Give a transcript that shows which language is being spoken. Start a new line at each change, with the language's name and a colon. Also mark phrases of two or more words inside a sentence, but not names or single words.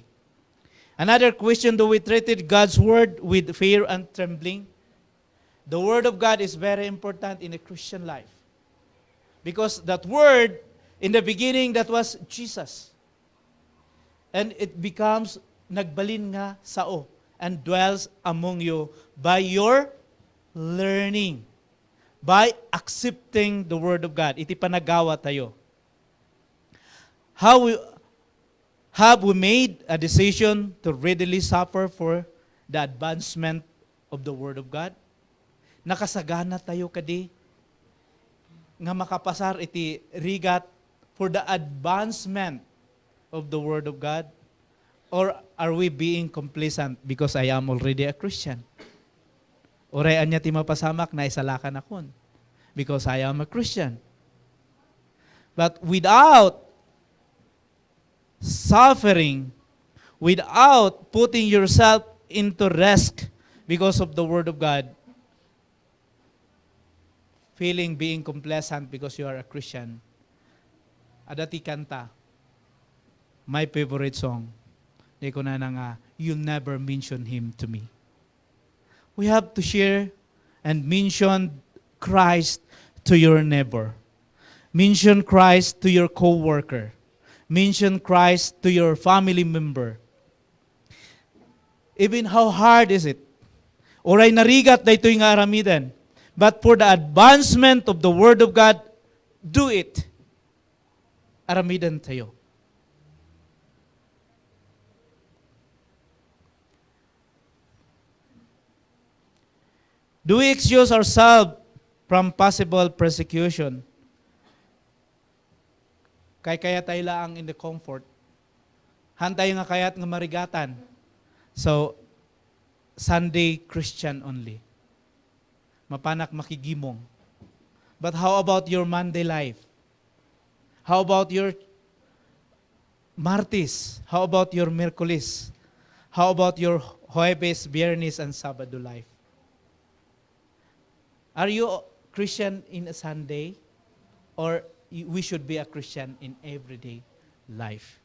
English: Another question, do we treat God's Word with fear and trembling? The Word of God is very important in a Christian life. Because that Word, in the beginning, that was Jesus. And it becomes
Iloko: nagbalin nga sao
English: and dwells among you by your learning. By accepting the Word of God.
Iloko: Iti panagawa tayo.
English: Have we made a decision to readily suffer for the advancement of the Word of God?
Iloko: Nakasagana tayo kadi nga makapasar iti rigat
English: for the advancement of the Word of God? Or are we being complacent because I am already a Christian?
Iloko: Oray anya ti mapasamak na isalakan akon
English: because I am a Christian. But without suffering, without putting yourself into risk because of the Word of God, feeling being complacent because you are a Christian,
Iloko: adati kanta,
English: my favorite song,
Iloko: di ko na nga,
English: you'll never mention Him to me. We have to share and mention Christ to your neighbor. Mention Christ to your co-worker. Mention Christ to your family member. Even how hard is it?
Iloko: Oray narigat da ito'y nga aramidan.
English: But for the advancement of the Word of God, do it.
Iloko: Aramidan tayo.
English: Do we excuse ourselves from possible persecution?
Iloko: Kaya tayo lang
English: in the comfort.
Iloko: Hantay nga kayat nga marigatan.
English: So, Sunday Christian only.
Iloko: Mapanak makigimong.
English: But how about your Monday life? How about your Martes? How about your Miyerkules? How about your Jueves, Viernes, and Sabado life? Are you Christian in a Sunday, or we should be a Christian in everyday life.